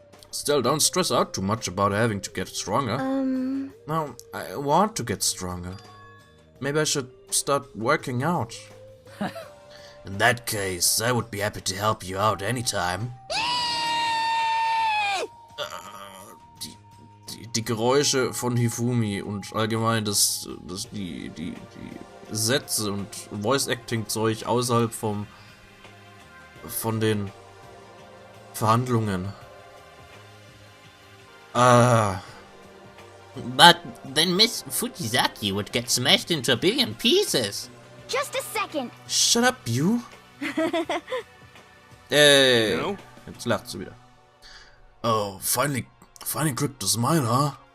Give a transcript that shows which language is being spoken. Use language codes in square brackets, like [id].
[en] Still, don't stress out too much about having to get stronger. No, I want to get stronger. Maybe I should start working out. In that case, I would be happy to help you out anytime. [de] Die Geräusche von Hifumi und allgemein die Sätze und Voice-Acting-Zeug außerhalb von den Verhandlungen. [en] But then Miss Fujizaki would get smashed into a billion pieces. just a second. Shut up, you! Ey, No? [de] jetzt lacht sie wieder. [en] Oh, finally gripped a smile, huh?